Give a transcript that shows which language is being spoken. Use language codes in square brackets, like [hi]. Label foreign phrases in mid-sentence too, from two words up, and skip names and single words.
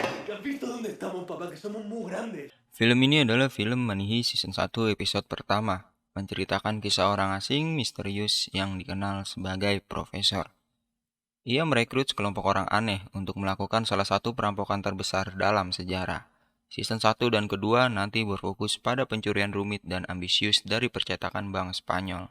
[es] ¿Has visto dónde estamos, papá? Que somos muy grandes. [id] Film ini adalah film Manihi Season 1 episode pertama, menceritakan kisah orang asing misterius yang dikenal sebagai Profesor. Ia merekrut sekelompok orang aneh untuk melakukan salah satu perampokan terbesar dalam sejarah. Season 1 dan kedua nanti berfokus pada pencurian rumit dan ambisius dari percetakan bank Spanyol.